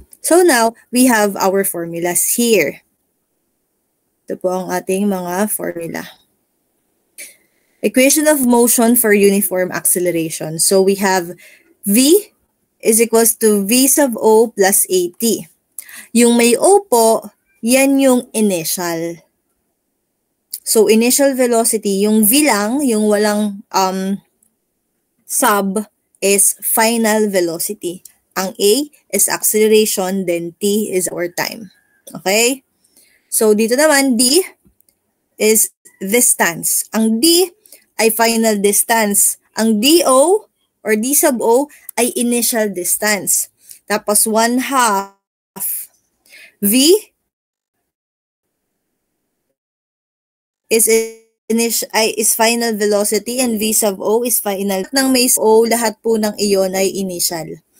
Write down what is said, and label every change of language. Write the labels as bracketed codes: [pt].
[en] So now, we have our formulas here. [tl] Ito po ang ating mga formula. [en] Equation of motion for uniform acceleration. So we have V is equals to V sub O plus AT. [tl] Yung may O po, yan yung initial. [en] So initial velocity, [tl] yung V lang, yung walang [en] sub is final velocity. Ang A is acceleration, then T is our time. Okay? So [tl] dito naman, [en] D is distance. [tl] Ang D ay final distance. Ang DO or D sub O ay initial distance. [en] Tapos 1/2 V is final velocity and V sub O is final. [tl] Nang may O, lahat po ng iyon ay initial.